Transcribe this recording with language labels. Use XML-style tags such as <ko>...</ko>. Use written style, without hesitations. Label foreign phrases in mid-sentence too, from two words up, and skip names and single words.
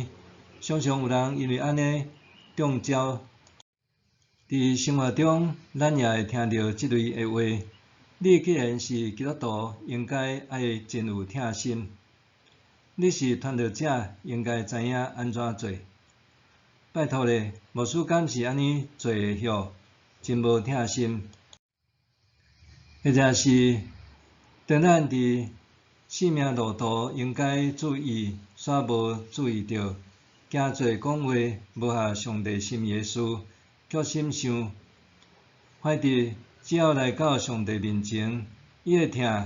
<nan>常常有人因为安尼中招。伫生活中，咱也会听到即类的话：你既然是基督徒，应该爱真有疼心。你是传道者，应该知影安怎做。拜托咧，牧师敢是安尼做会晓，真无疼心。或者是，当咱伫生命路途应该注意，煞无注意到，惊做讲话无合上帝心意的事，却心想，反正只要来到上帝面前，伊会疼。</nan>